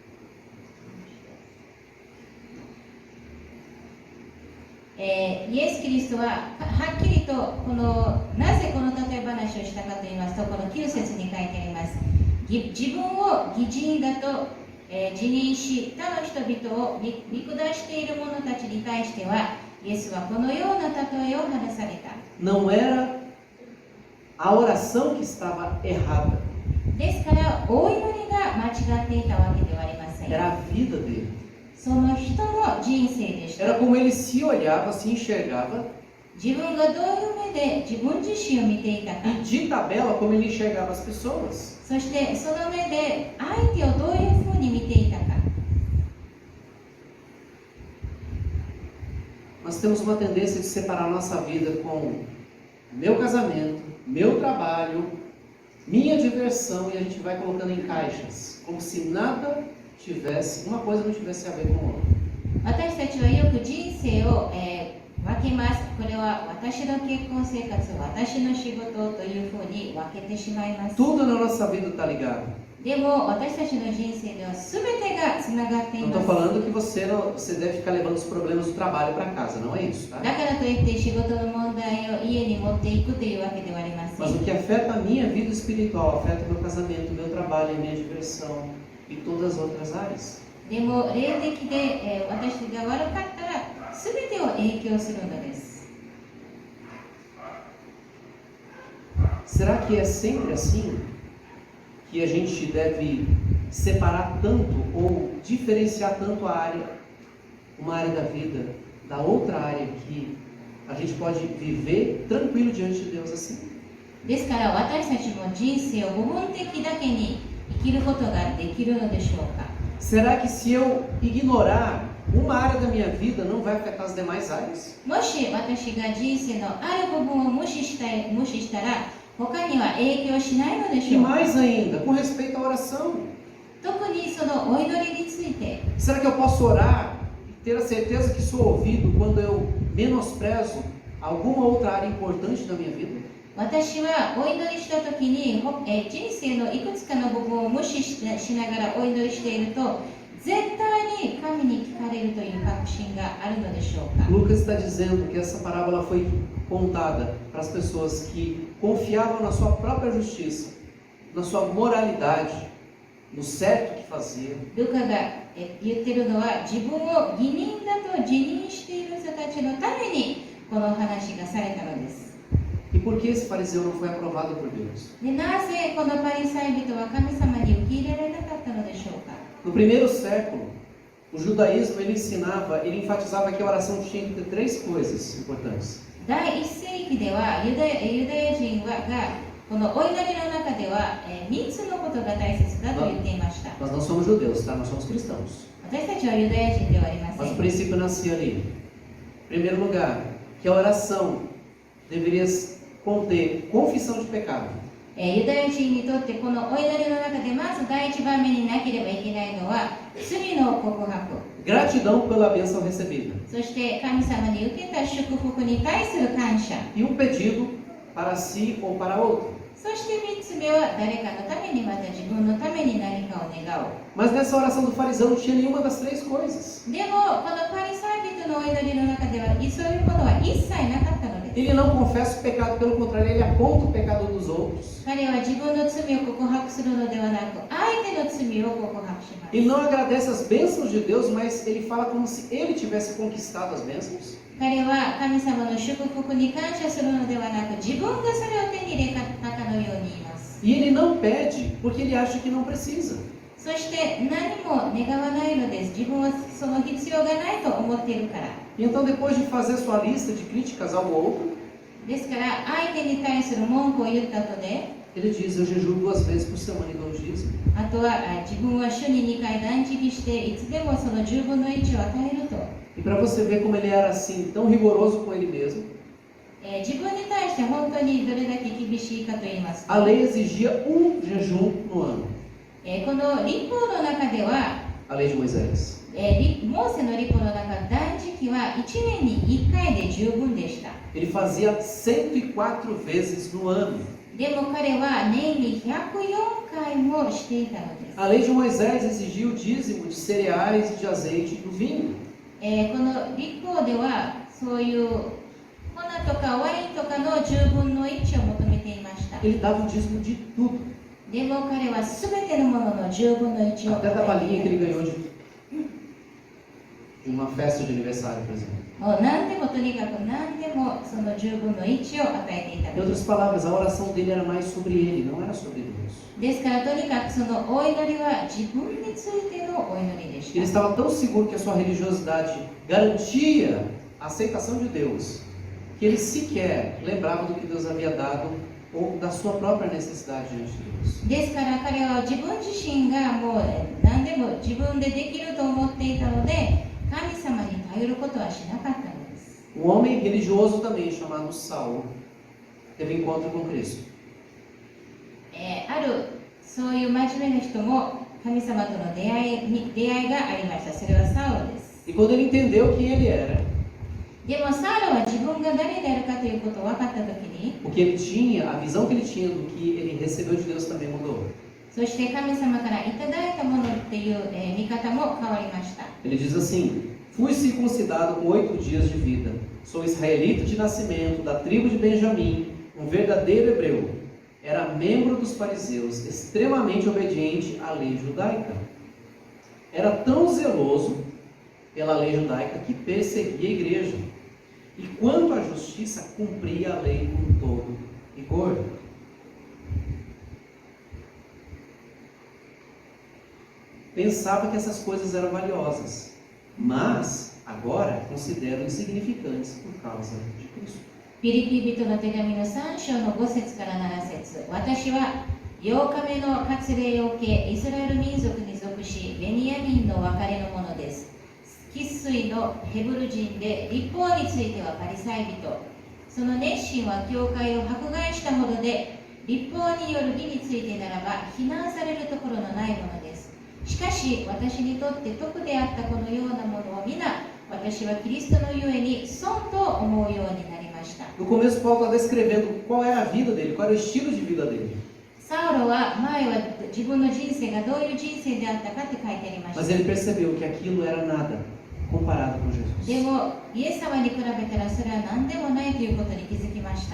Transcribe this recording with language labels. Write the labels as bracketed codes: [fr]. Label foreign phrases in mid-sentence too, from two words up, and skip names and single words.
[pt] É, [ja] イエス・キリストははっきりとなぜこの例え話をしたかと言いますと、この9節に書いてあります。自分を義人だと、自認し、他の人々を見下している者たちに対しては、イエスはこのような例えを話された。 [pt] Não era a oração que estava errada, [ja] ですから、お祈りが間違っていたわけではありません。 [pt] era a vida dele. [ja] その人の人生でした。 [pt] Era como ele se olhava, se enxergava, [ja] 自分がどういう目で自分自身を見ていたか、 [pt] e de tabela como ele enxergava as pessoas. [ja] そしてその目で相手をどういうふうに見ていたか。 [pt] Nós temos uma tendência de separar nossa vida com meu casamento, meu trabalho, minha diversão, e a gente vai colocando em caixas, como se nada tivesse, uma coisa não tivesse a ver com a outra. [ja] 私たちはよく人生を、分けます。これは私の結婚生活、私の仕事というふうに分けてしまいます。 [pt] Tudo na nossa vida está ligado. [ja] でも私たちの人生では全てがつながってい [pt] Não [ja] ま [pt] estou [ja] す。 [pt] falando que você deve ficar levando os problemas do trabalho para casa, não é isso, tá? [ja] だからといって仕事の問題を家に持っていくというわけではありませ [pt] Mas [ja] ん。 [pt] o que afeta a minha vida espiritual, afeta meu casamento, meu trabalho, a minha diversão e todas as outras áreas. [ja] でも霊的で、私が悪かったら全てを影響するのです。 [pt] Será que é sempre assim que a gente deve separar tanto ou diferenciar tanto uma área da vida da outra área que a gente pode viver tranquilo diante de Deus assim? [ja] ですから私たちも人生を部分的だけに生きることができるのでしょうか。 [pt] Será que se eu ignorar uma área da minha vida não vai afetar as demais áreas? [ja] もし私が人生のある部分を無視したら他には影響しないのでし [pt] E [ja] ょうか。 [pt] mais ainda, com respeito à oração. [ja] 特にそのお祈りについて [pt] Será que eu posso orar e ter a certeza que sou ouvido quando eu menosprezo alguma outra área importante da minha vida? [ja] 私はお祈りした時に人生のいくつかの部分を無視しながらお祈りしていると絶対に神に聞かれるという確信があるのでしょうか。 [pt] Lucas está dizendo que essa parábola foi contada para as pessoas que confiavam na sua própria justiça, na sua moralidade, no certo que fazia. [ja] ルカが言ってるのは自分を義人だと自認している人たちのためにこの話がされたのです。 [pt] E por que esse fariseu não foi aprovado por Deus? [ja] でなぜこのパリサイ人は神様に受け入れられなかったのでしょうか。 [pt] No primeiro século, o judaísmo ele enfatizava que a oração tinha que ter três coisas importantes. [ja] 第一世紀ではユダヤ人がこのお祈りの中では3つのことが大切だと言っていました。 [pt] Nós não somos judeus, tá? Nós somos cristãos. [ja] 私たちはユダヤ人ではありませ [pt] Mas o [ja] ん。 [pt] princípio nascia ali. Em primeiro lugar, que a oração deveria conter confissão de pecado. [ja] ユダヤ人にとってこのお祈りの中でまず第一番目になければいけないのは罪の告白、 [pt] Gratidão pela bênção recebida. [ja] そして神様に受けた祝福に対する感謝、 [pt] E um pedido para si ou para outro. [ja] そして3つ目は誰かのためにまた自分のために何かを願う。 [pt] Mas nessa oração do fariseu não tinha nenhuma das três coisas. [ja] でもこのパリサイ人のお祈りの中ではそういうことは一切なかったのです。 [pt] Ele não confessa o pecado, pelo contrário, ele aponta o pecado dos outros. [ja] 彼は自分の罪を告白するのではなく相手の罪を告白します。 [pt] Ele não agradece as bênçãos de Deus, mas ele fala como se ele tivesse conquistado as bênçãos. [ja] 彼は神様の祝福に感謝するのではなく自分がそれを手に入れたかのように言います。 [pt] E ele não pede porque ele acha que não precisa. [ja] そして何も願わないのです。自分はその必要がないと思っているから。 [pt] Então, depois de fazer sua lista de críticas ao outro, [ja] ですから相手に対する文句を言った後で、 [pt] ele diz: Eu jejuo 2 vezes por semana e dou o dízimo. [ja] あとは自分は週に2回断食していつでもその10分の1を与えると。 [pt] E para você ver como ele era assim, tão rigoroso com ele mesmo, [ja] 自分に対して本当にどれだけ厳しいかと言いますと、 [pt] a lei exigia um jejum no ano. [ja] この立法の中では [pt] A lei de Moisés. [ja] モーセの立法の中、断食は1年に1回で十分でした。 [pt] Ele fazia 104 vezes no ano. [ja] ででも彼は年に104回もしていたのです。 [pt] A lei de Moisés exigia o dízimo de cereais e de azeite e do vinho. [ja] この立法ではそういう粉とかワインとかの10分の1を求めていました。 [pt] Ele dava o dízimo de tudo, [ja] でも彼は全てのものの10分の1を [pt] até da [ja] 与 [pt] balinha [ja] え [pt] que [ja] てい [pt] ele [ja] た [pt] ganhou de uma festa de aniversário, por exemplo. [ja] もう何でもとにかく何でもその10分の1を与えていた [pt] Em [ja] のです。 [pt] outras palavras, a oração dele era mais sobre ele, não era sobre Deus. [ja] ですからとにかくそのお祈りは自分についてのお祈りでし [pt] Ele [ja] た。 [pt] estava tão seguro que a sua religiosidade garantia a aceitação de Deus, que ele sequer lembrava do que Deus havia dado ou da sua própria necessidade diante de Deus. [ja] ですから彼は自分自身がもう何でも自分でできると思っていたので神様に頼ることはしなかったのです。 [pt] Um homem religioso também, chamado Saulo, teve encontro com Cristo. [ja] あるそういう真面目な人も神様との出会いがありました。それはサウロです。 [pt] E quando ele entendeu quem ele era, [ja] でもサウロは自分が誰であるかということを分かったときに、 [pt] o que ele tinha, a visão que ele tinha do que ele recebeu de Deus também mudou. [ja] そして神様からいただいたものっていう、見方も変わりました。 [pt] Ele diz assim: fui circuncidado com 8 dias de vida. Sou israelita de nascimento, da tribo de Benjamim, um verdadeiro hebreu. Era membro dos fariseus, extremamente obediente à lei judaica. Era tão zeloso pela lei judaica que perseguia a igreja. E quanto à justiça, cumpria a lei com todo rigor. Pensava que essas coisas eram valiosas, mas agora considero insignificantes por causa de Cristo. [ja] フィリピ人の手紙の3章の5節から7節。私は8日目の割礼を受け、イスラエル民族に属し、ベニヤミンの別れのものです。生粋のヘブル人で、立法についてはパリサイ人。その熱心は教会を迫害したほどで、立法による義についてならば、非難されるところのないものです。しかし、私にとって徳であったこのようなものを皆、私はキリストのゆえに損と思うようになりました。 [pt] No começo, Paulo está descrevendo qual era a vida dele, qual era o estilo de vida dele. [ja] サウロは前は自分の人生がどういう人生であったかって書いてありまし [pt] Mas [ja] た。 [pt] ele percebeu que aquilo era nada comparado com [ja] で [pt] Jesus. [ja] も、イエス様に比べたらそれは何でもないということに気づきました。